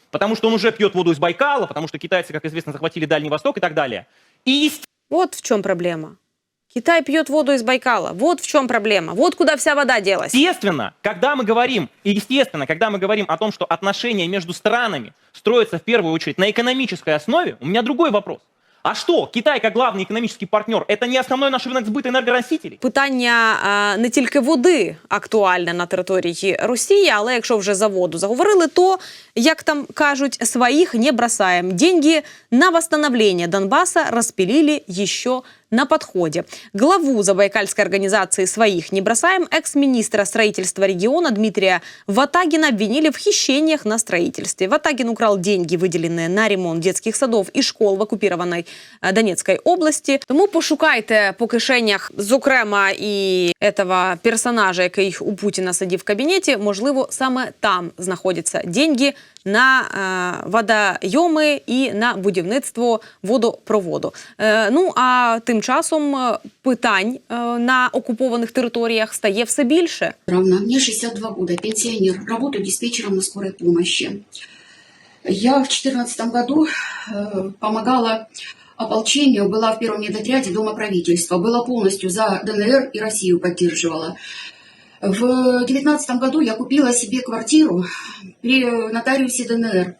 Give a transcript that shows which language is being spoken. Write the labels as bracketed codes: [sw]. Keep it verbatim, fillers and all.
[ru] Потому что он уже пьет воду из Байкала, потому что китайцы, как известно, захватили Дальний Восток и так далее. И естественно... Вот в чем проблема. Китай пьет воду из Байкала. Вот в чем проблема. Вот куда вся вода делась. Естественно, когда мы говорим, и естественно, когда мы говорим о том, что отношения между странами строятся в первую очередь на экономической основе, у меня другой вопрос. А что, Китай как главный [uk] економічний партнер, це не основний наш ринок збиту енергоносителів? Питання а, не тільки води актуальне на території Росії, але якщо вже за воду заговорили, то, як там кажуть, своїх не бросаємо. Деньги на восстановлення Донбаса розпилили ще на подходе. [ru] Главу забайкальской организации «Своих не бросаем» экс-министра строительства региона Дмитрия Ватагина обвинили в хищениях на строительстве. Ватагин украл деньги, выделенные на ремонт детских садов и школ в оккупированной Донецкой области. [uk] Тому пошукайте по кишенях, зокрема, і этого персонажа, який у Путіна сидів в кабінеті, можливо, саме там знаходяться деньги на е, водойоми і на будівництво водопроводу. Е, ну, а тим Тим часом питань е, на окупованих територіях стає все більше. [ru] Равна. Мне шестьдесят два года, пенсионер, работаю диспетчером на скорой помощи. Я в две тысячи четырнадцатом году э, помогала ополчению, была в первом медотряде Дома правительства, была полностью за ДНР и Россию поддерживала. В две тысячи девятнадцатом году я купила себе квартиру при нотариусе ДНР.